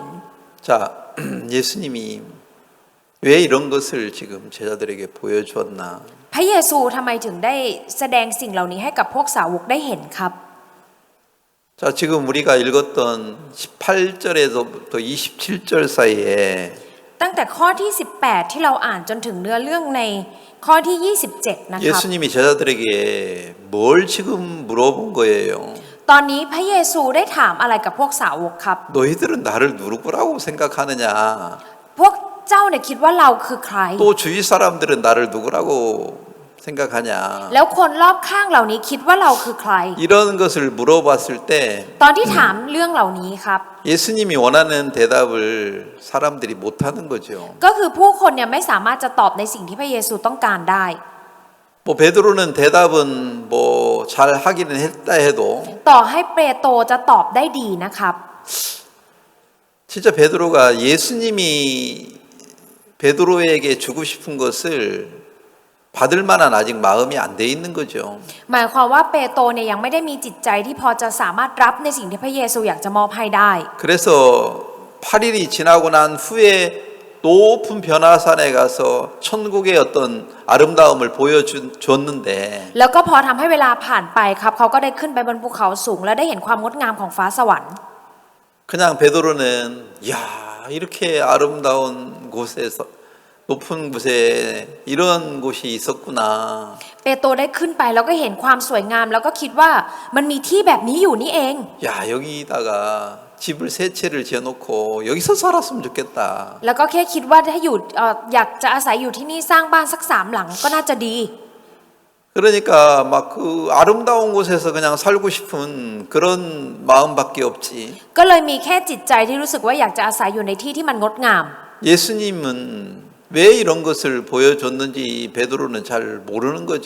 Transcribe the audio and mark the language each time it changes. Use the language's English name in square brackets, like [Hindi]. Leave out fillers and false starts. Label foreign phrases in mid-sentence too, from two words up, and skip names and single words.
[Korean] 자, 예수님이 왜 이런 것을 지금 제자들에게 보여주었나? [Thai] พระเยซูทำไมถึงได้แสดงสิ่งเหล่านี้ให้กับพวกสาวกได้เห็นครับ [Korean] 자, 지금 우리가 읽었던 18절에서부터 27절 사이에 [Thai] ตั้งแต่ข้อที่ 18 ที่เราอ่านจนถึงเนื้อเรื่องในข้อที่ 27 นะครับ [Korean] 예수님이 제자들에게 뭘 지금 물어본 거예요? [Thai] ตอนนี้พระเยซูได้ถามอะไรกับพวกสาวกครับ [Korean] 너희들은 나를 누구라고 생각하느냐? [Thai] พวกเจ้าเนี่ยคิดว่าเราคือใคร [Korean] 또 주위 사람들은 나를 누구라고 생각하냐? [Thai] แล้วคนรอบข้างเหล่านี้คิดว่าเราคือใคร [Korean] 이런 것을 물어봤을 때 [Thai] ตอนที่ถามเรื่องเหล่านี้ครับ [Korean] 예수님이 원하는 대답을 사람들이 못하는 거죠. [Thai] ก็คือผู้คนเนี่ยไม่สามารถจะตอบในสิ่งที่พระเยซูต้องการได้ [Korean] 뭐 베드로는 대답은 뭐 잘 하기는 했다 해도 [Thai] ต่อให้เปโตรจะตอบได้ดีนะครับ [Korean] 진짜 베드로가 예수님이 베드로에게 주고 싶은 것을 받을 만한 아직 마음이 안 돼 있는 거죠. [Thai] หมายความว่าเปโตรเนี่ยยังไม่ได้มีจิตใจที่พอจะสามารถรับในสิ่งที่พระเยซูอยากจะมอบให้ได้ [Korean] 그래서 8일이 지나고 난 후에 높은 변화산에 가서 천국의 어떤 아름다움을 보여줬는데 [Thai] แล้วก็พอทำให้เวลาผ่านไปครับเขาก็ได้ขึ้นไปบนภูเขาสูงและได้เห็นความงดงามของฟ้าสวรรค์ [Korean] 그냥 베드로는 야 이렇게 아름다운 곳에서 높은 곳에 이런 곳이 있었구나. [Thai] เปโตรได้ขึ้นไปแล้วก็เห็นความสวยงามแล้วก็คิดว่ามันมีที่แบบนี้อยู่นี่เอง [Korean] 야 여기다가 집을 세 채를 지어놓고 여기서 살았으면 좋겠다. [Thai] แล้วก็แค่คิดว่าถ้าอยู่อยากจะอาศัยอยู่ที่นี่สร้างบ้านสัก3 หลังก็น่าจะดี [Korean] 그러니까 막 그 아름다운 곳에서 그냥 살고 싶은 그런 마음밖에 없지. [Thai] ก็เลยมีแค่จิตใจที่รู้สึกว่าอยากจะอาศัยอยู่ในที่ที่มันงดงาม [Korean] 예수님은 왜 이런 것을 보여줬는지 베드로는 잘 모르는 거죠.